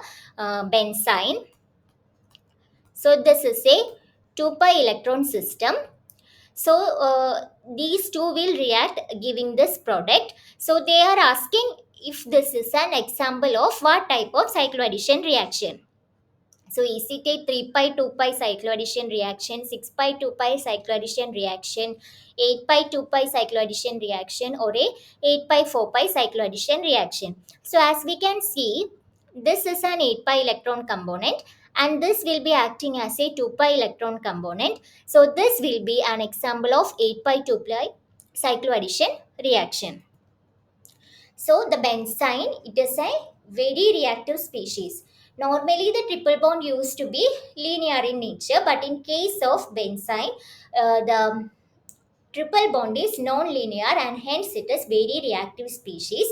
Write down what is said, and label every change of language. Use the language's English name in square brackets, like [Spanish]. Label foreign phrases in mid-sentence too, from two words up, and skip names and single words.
[English] That is the benzene. So this is a 2 pi electron system. So these two will react giving this product. So they are asking if this is an example of what type of cycloaddition reaction. So acetate 3 pi 2 pi cycloaddition reaction, 6 pi 2 pi cycloaddition reaction, 8 pi 2 pi cycloaddition reaction, or a 8 pi 4 pi cycloaddition reaction. So as we can see, this is an 8 pi electron component and this will be acting as a 2 pi electron component. So this will be an example of 8 pi 2 pi cycloaddition reaction. So the benzene, it is a very reactive species. Normally the triple bond used to be linear in nature, but in case of benzene, the triple bond is non-linear and hence it is very reactive species.